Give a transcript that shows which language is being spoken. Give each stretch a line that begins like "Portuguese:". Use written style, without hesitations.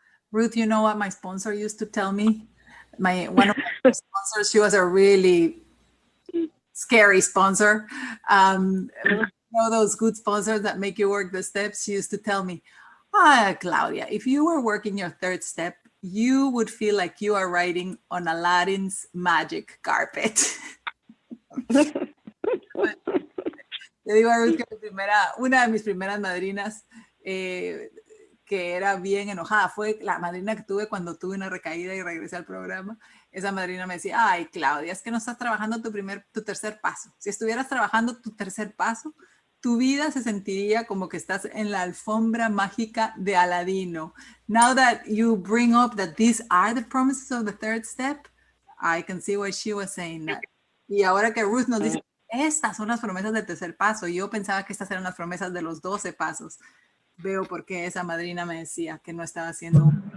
English: Ruth, you know what my sponsor used to tell me? One of my sponsors, she was a really scary sponsor. You know those good sponsors that make you work the steps? She used to tell me, Claudia, if you were working your 3rd step, you would feel like you are riding on Aladdin's magic carpet.
Spanish: Le digo a Ruth que una de mis primeras madrinas que era bien enojada, fue la madrina que tuve cuando tuve una recaída y regresé al programa. Esa madrina me decía, ay, Claudia, es que no estás trabajando tu 3er paso. Si estuvieras trabajando tu 3er paso, tu vida se sentiría como que estás en la alfombra mágica de Aladino.
English: Now that you bring up that these are the promises of the 3rd step, I can see what she was saying.
Spanish: Y ahora que Ruth nos dice, estas son las promesas del 3er paso, yo pensaba que estas eran las promesas de los 12 pasos. Veo por qué esa madrina me decía que no estaba haciendo.